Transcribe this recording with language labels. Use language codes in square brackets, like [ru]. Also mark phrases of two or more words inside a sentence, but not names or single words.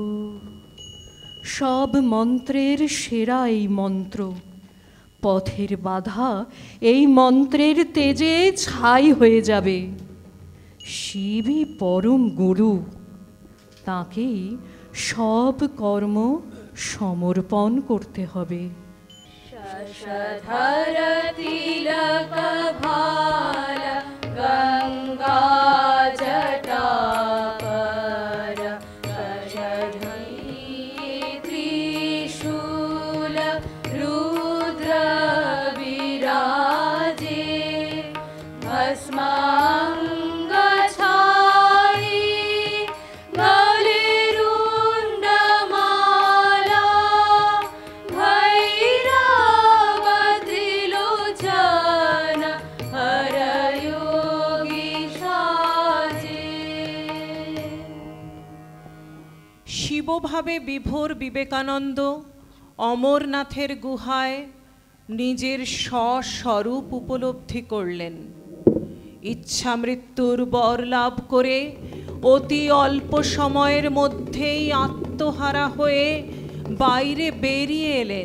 [bn] সব মন্ত্রের সেরা এই মন্ত্র, পথের বাধা এই মন্ত্রের তেজে ছাই হয়ে যাবে। শিবই পরম গুরু, তাঁকেই সব কর্ম সমর্পণ করতে হবে। [hi] शशधर तिलक भाल गंगा जटापर, शशधरी त्रिशूल रुद्र विराजे, भस्मांग छाई गले रुंडमाला, भैरव त्रिलोचन हर योगी साजे। [bn] শিবভাবে বিভোর বিবেকানন্দ অমরনাথের গুহায় নিজের স্বস্বরূপ উপলব্ধি করলেন। ইচ্ছা মৃত্যুর বর লাভ করে অতি অল্প সময়ের মধ্যেই আত্ম আত্মহারা হয়ে বাইরে বেরিয়ে এলেন।